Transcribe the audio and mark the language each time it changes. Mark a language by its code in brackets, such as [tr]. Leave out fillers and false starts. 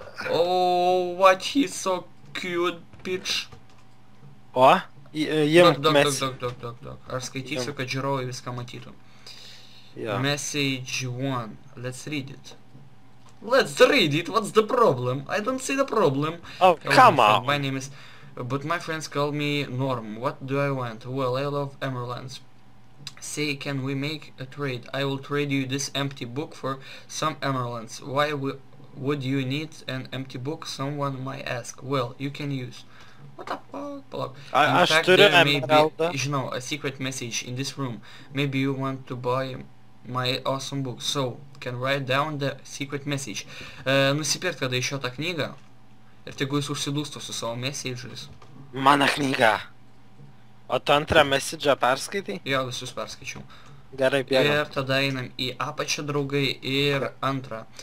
[en] Oh, what he's so cute, bitch. [lt] O? Jim mes... Daug. Aš skaitysiu, kad žiūrovai viską matytų. Jo. [en] Message 1. Let's read it. Let's read it, what's the problem? I don't see the problem. Oh, come on. My name is... But my friends call me Norm. What do I want? Well, I love emeralds. Say, can we make a trade? I will trade you this empty book for some emeralds. Why would you need an empty book? Someone might ask. Well, you can use. What the fuck? In fact, there may be, žinau, a secret message in this room. Maybe you want to buy my awesome book. So, can write down the secret message. [lt] Nusipirk tada iš jo tą knygą. Ir tegu jis užsidūsto su savo message'ais. Mano knyga. O tu antrą message'ą perskaitai? Jo, visus perskaičiau. Gerai, bėgam. Ir tada einam į apačią, draugai, ir antrą.